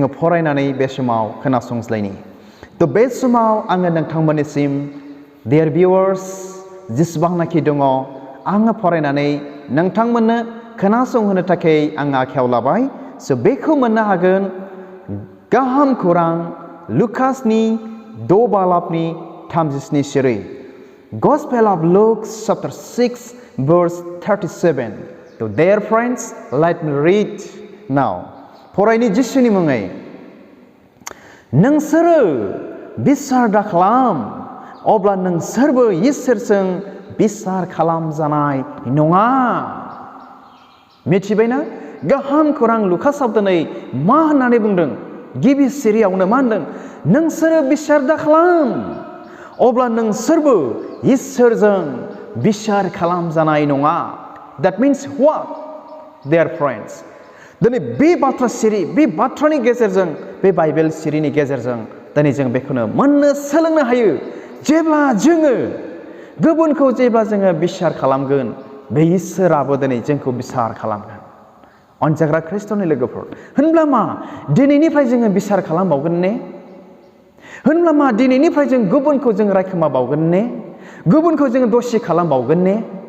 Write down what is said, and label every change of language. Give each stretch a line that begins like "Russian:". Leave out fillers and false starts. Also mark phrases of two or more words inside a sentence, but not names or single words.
Bodo: फरायनानै बे समाव खोनासंज्लायनि थ' बे समाव आङो नोंथांमोननिसिम
English: dear viewers
Bodo: जेसेबांनाखि दङ आङो फरायनानै नोंथांमोननो खोनासंहोनो थाखाय आं आखायाव लाबाय स' बेखौ मोननो हागोन गाहाम खौरां लुकासनि 2 बालाबनि 37 सिरि
English: Gospel of Luke chapter 6 verse 37 So dear friends let me read now
Bodo: फरायनि जिसुनि मुङै नोंसोरो बिसार दाखालाम अब्ला नोंसोरबो इसोरजों बिसार खालामजानाय नङा मिथिबायना गाहाम खौरां लुकासआव दिनै मा होननानै बुंदों गिबि सिरियावनो मा होनदों नोंसोरो बिसार दाखालाम अब्ला नोंसोरबो इसोरजों बिसार खालामजानाय नङा
English: that means what dear friends
Bodo: दिनै बे बाथ्रा सिरि बे बाथ्रानि गेजेरजों बे बाइबेल सिरिनि गेजेरजों दिनै जों बेखौनो मोननो सोलोंनो हायो जेब्ला जोङो गुबुनखौ जेब्ला जोङो बिसार खालामगोन बे इसोराबो दिनै जोंखौ बिसार खालामगोन अनजाग्रा ख्रिस्ट'नि लोगोफोर होनब्ला मा दिनैनिफ्राय जोङो बिसार खालामबावगोन ने होनब्ला मा दिनैनिफ्राय जों गुबुनखौ जों रायखोमाबावगोन ने गुबुनखौ जोङो दसि खालामबावगोन ने